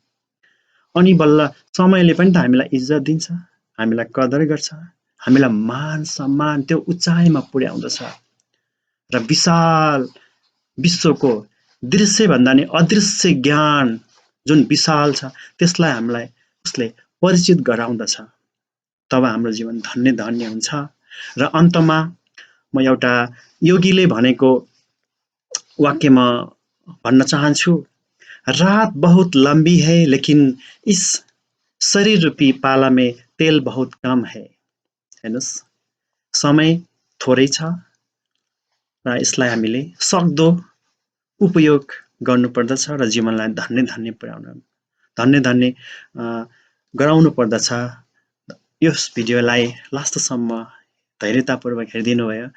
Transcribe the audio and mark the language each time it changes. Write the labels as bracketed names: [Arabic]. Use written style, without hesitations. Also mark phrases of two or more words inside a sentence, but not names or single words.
[Nepali] अनि बल्ल समयले पनि त हामीलाई इज्जत दिन्छ, हामीलाई कदर गर्छ, हामीलाई मान सम्मान त्यो उचाइमा पुर्याउँदछ र विशाल विश्वको दृश्य भन्दा नि अदृश्य ज्ञान जुन विशाल छ त्यसलाई हामीलाई उसले परिचित गराउँदछ। तब हाम्रो जीवन धन्य धन्य हुन्छ। र अन्तमा म एउटा योगीले भनेको वाक्य म भन्न चाहन्छु, [Hindi] रात बहुत लंबी है लेकिन इस शरीर रूपी पाला में तेल बहुत कम है। [Nepali] हेर्नुस्, समय थोरै छ र यसलाई हामीले सक्दो उपयोग गर्नुपर्दछ र जीवनलाई धन्य धन्य पुर्याउन धन्य गराउनु पर्दछ। यस भिडियोलाई लास्टसम्म धैर्यतापूर्वक हेरिदिनु भयो।